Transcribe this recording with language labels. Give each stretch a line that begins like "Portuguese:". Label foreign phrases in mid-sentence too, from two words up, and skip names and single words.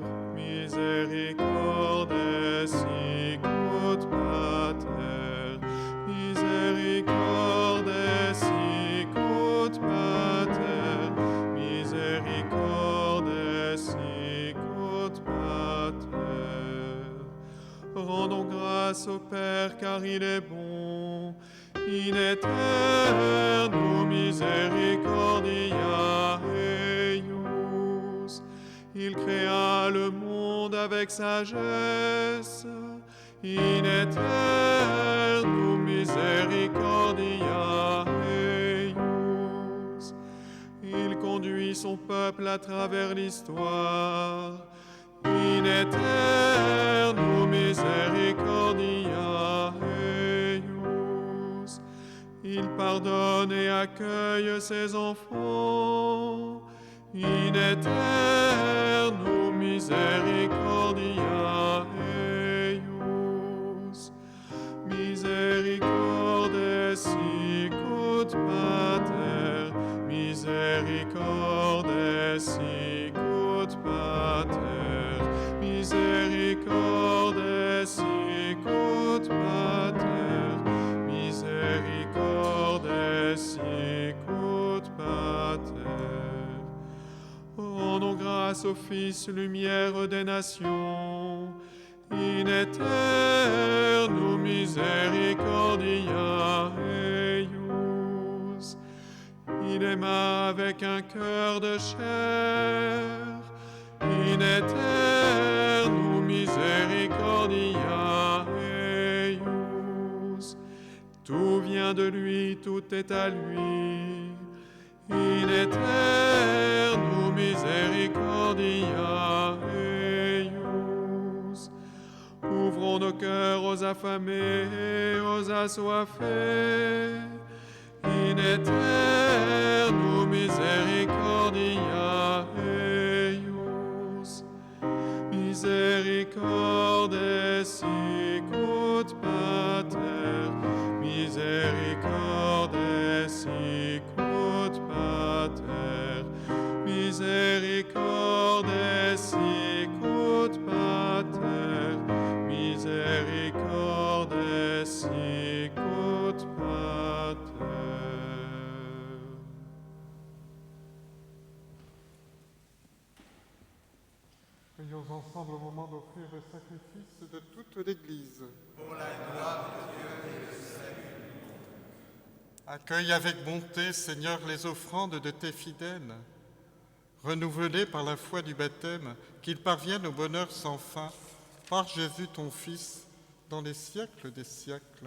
Latin: miséricorde sicut Pater, miséricorde sicut Pater, miséricorde sicut Pater.
French: Rendons grâce au Père car il est bon.
Latin: In aeternum misericordia eius.
French: Il créa le monde avec sagesse.
Latin: In aeternum misericordia eius.
French: Il conduit son peuple à travers l'histoire.
Latin: In aeternum misericordia eius.
French: Il pardonne et accueille ses enfants.
Latin: In aeternum misericordia eius. Misericorde sicut Pater, misericorde sicut Pater, misericorde sicut Pater, miséricorde sicut Pater.
French: Rendons grâce au Fils, lumière des nations.
Latin: In aeternum misericordia eius.
French: Il aima avec un cœur de chair.
Latin: In aeternum misericordia eius.
French: Tout vient de lui, tout est à lui.
Latin: In aeternum misericordia eius.
French: Ouvrons nos cœurs aux affamés, aux assoiffés.
Latin: In aeternum misericordia eius. Miséricorde sicut Pater, misericordes sicut pater, misericordes sicut pater, misericordes sicut pater.
French: Prions ensemble au moment d'offrir le sacrifice de toute l'Église. Pour la gloire de Dieu et le salut. Accueille avec bonté, Seigneur, les offrandes de tes fidèles, renouvelées par la foi du baptême, qu'ils parviennent au bonheur sans fin, par Jésus ton Fils, dans les siècles des siècles.